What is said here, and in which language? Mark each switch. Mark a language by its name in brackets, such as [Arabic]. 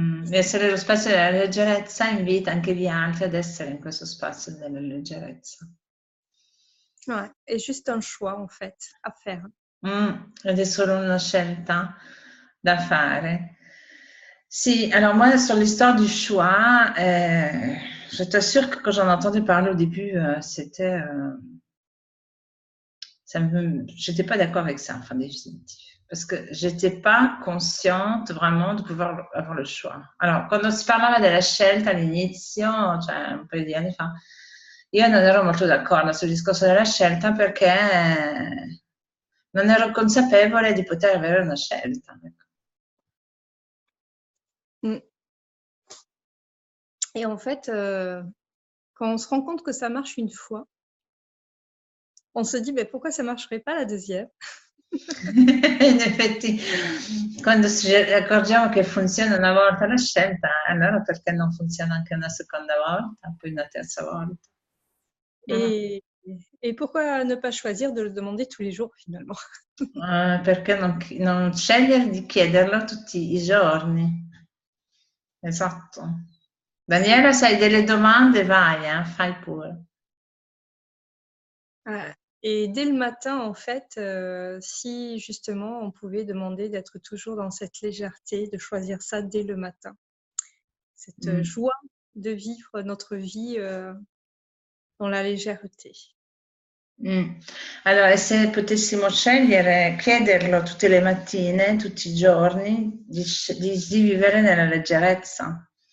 [Italian] Essere lo spazio della leggerezza invita anche gli altri ad essere in questo spazio della leggerezza. [French] Ouais, è juste un choix en fait à faire. [Italian] Ed è solo una scelta da fare. [French] Si, alors moi, sur l'histoire du choix, je t'assure que quand j'en ai entendu parler au début, c'était... j'étais pas d'accord avec ça, enfin définitif. Parce que j'étais pas consciente vraiment de pouvoir avoir le choix. [Italian] Alors, quando si parlava della scelta all'inizio, cioè un paio di anni fa, io non ero molto d'accordo sul discorso della scelta perché non ero consapevole di poter avere una scelta. [French] Et en fait, quand on se rend compte que ça marche une fois, on se dit mais pourquoi ça marcherait pas la deuxième? [Italian] In effetti, quando ci accorgiamo che funziona una volta la scelta, allora perché non funziona anche una seconda volta, poi una terza volta? [French] Et pourquoi ne pas choisir de le demander tous les jours finalement? [Italian] Perché non scegliere di chiederlo tutti i giorni? Esatto. Daniela, se hai delle domande, vai, fai pure. [French] Et dès le matin, en fait, si justement on pouvait demander d'être toujours dans cette légèreté, de choisir ça dès le matin, cette joie de vivre notre vie dans la légèreté. [Italian] Allora, e se potessimo scegliere, chiederlo tutte le mattine, tutti i giorni, di vivere nella leggerezza.